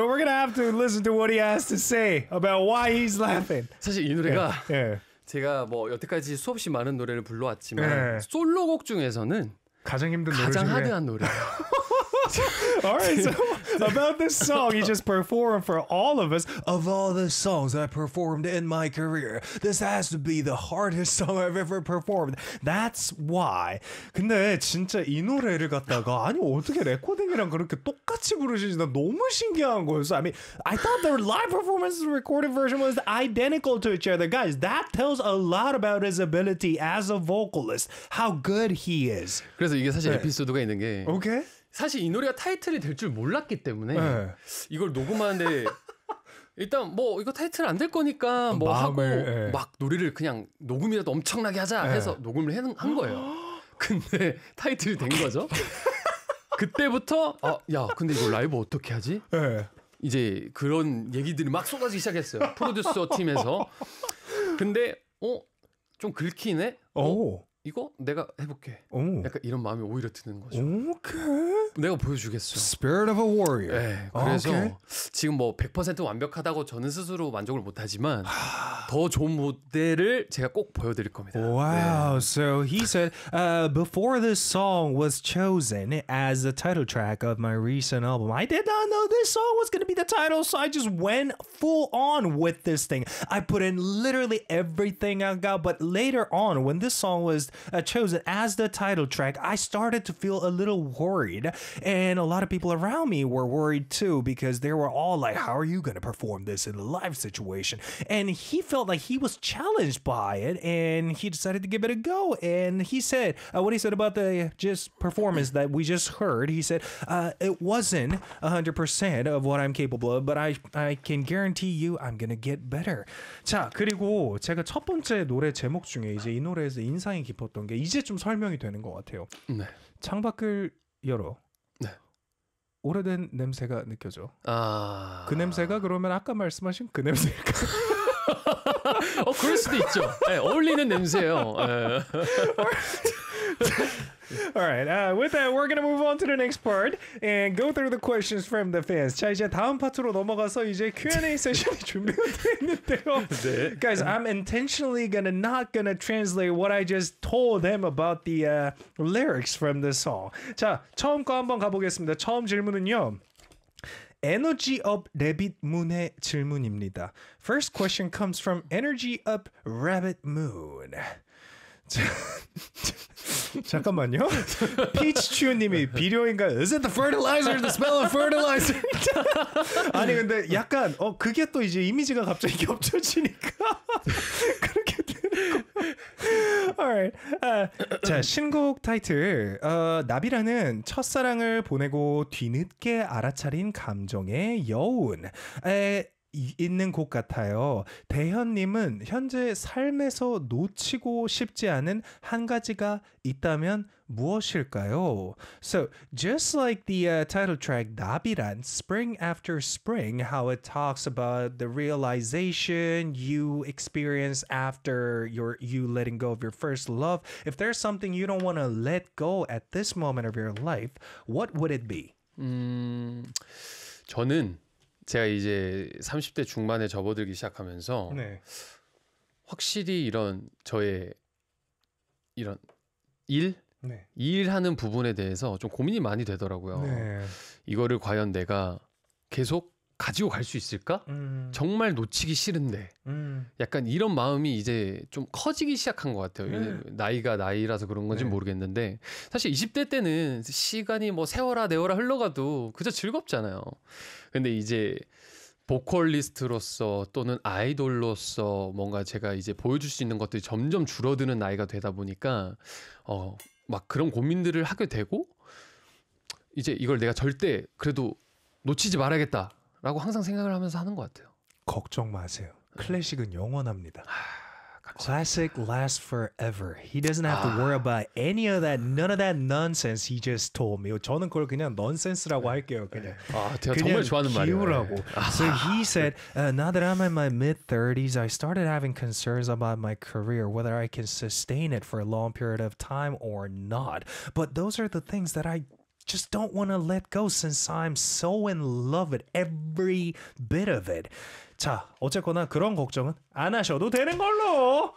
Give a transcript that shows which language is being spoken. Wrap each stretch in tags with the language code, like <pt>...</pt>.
<en>We're gonna have to listen to what he has to say about why he's laughing.</en> <ko>사실 이 노래가 제가 뭐 여태까지 수없이 많은 노래를 불러왔지만 솔로곡 중에서는 가장 힘든 노래 가장 하드한 노래예요.</ko> <en>Alright, so about this song he just performed for all of us. Of all the songs I performed in my career, this has to be the hardest song I've ever performed. That's why.</en> <ko>근데 진짜 이 노래를 갖다가 아니 어떻게 레코딩이랑 그렇게 똑같이 부르시지? 나 너무 신기한 거였어.</ko> <en>I mean, I thought the live performance recorded version was identical to each other. Guys, that tells a lot about his ability as a vocalist. How good he is.</en> <ko>그래서 이게 사실 에피소드가 있는 게</ko> <en>Okay.</en> <ko>사실 이 노래가 타이틀이 될 줄 몰랐기 때문에 네. 이걸 녹음하는데 일단 뭐 이거 타이틀 안 될 거니까 뭐 마음을, 하고 네. 막 노래를 그냥 녹음이라도 엄청나게 하자 해서 네. 녹음을 한 거예요. 근데 타이틀이 된 거죠. 그때부터 아, 야 근데 이거 라이브 어떻게 하지? 네. 이제 그런 얘기들이 막 쏟아지기 시작했어요. 프로듀서 팀에서. 근데 어? 좀 긁히네? 어? 오. 이거 내가 해볼게. 오. 약간 이런 마음이 오히려 드는 거죠. 오케이. 내가 보여주겠어.</ko> <en>Spirit of a warrior.</en> <ko>네, 그래서 오케이. 지금 뭐 100% 완벽하다고 저는 스스로 만족을 못하지만 더 좋은 무대를 제가 꼭 보여드릴 겁니다.</ko> <en>Wow.</en> <ko>네.</ko> <en>So he said, before this song was chosen as the title track of my recent album, I did not know this song was going to be the title, so I just went full on with this thing. I put in literally everything I got, but later on when this song was chosen as the title track, I started to feel a little worried, and a lot of people around me were worried too, because they were all like, how are you going to perform this in a live situation? And he felt like he was challenged by it, and he decided to give it a go. And he said what he said about the just performance that we just heard, he said it wasn't 100% of what I'm capable of, but I can guarantee you I'm going to get better.</en> <ko>자, 그리고 제가 첫 번째 노래 제목 중에 이제 이 노래에서 인상이 깊었던 게 이제 좀 설명이 되는 것 같아요. 네. 창밖을 열어. 네. 오래된 냄새가 느껴져. 아. 그 냄새가 그러면 아까 말씀하신 그 냄새일까? 그럴 수도 있죠. 네, 어울리는 냄새예요. 네.</ko> <en>Alright. With that, we're gonna move on to the next part and go through the questions from the fans.</en> <ko>자, 이제 다음 파트로 넘어가서 이제 Q&A 세션이 준비되어 있는데요. 네.</ko> <en>Guys, I'm intentionally not gonna translate what I just told them about the lyrics from the song.</en> <ko>자, 처음 거 한번 가보겠습니다. 처음 질문은요. 에너지 업 래빗 문의 질문입니다.</ko> <en>First question comes from Energy Up Rabbit Moon.</en> <ko>잠깐만요. Peach Chew 님이 비료인가?</ko> <en>Is it the fertilizer? The smell of fertilizer?</en> <ko>아니 근데 약간 그게 또 이제 이미지가 갑자기 겹쳐지니까 그렇게 되는 거.</ko> <en>Alright.</en> <ko>자, 신곡 타이틀. 나비라는 첫사랑을 보내고 뒤늦게 알아차린 감정의 여운. 있는 곳 같아요. 대현님은 현재 삶에서 놓치고 싶지 않은 한 가지가 있다면 무엇일까요?</ko> <en>So, just like the title track, 나비란, Spring After Spring, how it talks about the realization you experience after you letting go of your first love, if there's something you don't want to let go at this moment of your life, what would it be?</en> <ko>저는 제가 이제 30대 중반에 접어들기 시작하면서 네. 확실히 이런 저의 이런 일? 네. 일하는 부분에 대해서 좀 고민이 많이 되더라고요. 네. 이거를 과연 내가 계속 가지고 갈 수 있을까? 정말 놓치기 싫은데 약간 이런 마음이 이제 좀 커지기 시작한 것 같아요. 나이가 나이라서 그런 건지 네. 모르겠는데 사실 20대 때는 시간이 뭐 세월아 내월아 흘러가도 그저 즐겁잖아요. 근데 이제 보컬리스트로서 또는 아이돌로서 뭔가 제가 이제 보여줄 수 있는 것들이 점점 줄어드는 나이가 되다 보니까 막 그런 고민들을 하게 되고 이제 이걸 내가 절대 그래도 놓치지 말아야겠다 라고 항상 생각을 하면서 하는 것 같아요. 걱정 마세요. 클래식은 영원합니다. 하,</ko> <en>Classic lasts forever. He doesn't have to worry about any of that, none of that nonsense he just told me.</en> <ko>저는 그걸 그냥 nonsense라고 할게요. 그냥. 아, 제가 그냥 정말 좋아하는 말이에요. 기우라고. 아.</ko> <en>So he said, now that I'm in my mid-30s, I started having concerns about my career, whether I can sustain it for a long period of time or not. But those are the things that I just don't want to let go since I'm so in love with every bit of it.</en> <ko>자, 어쨌거나 그런 걱정은 안 하셔도 되는 걸로.</ko>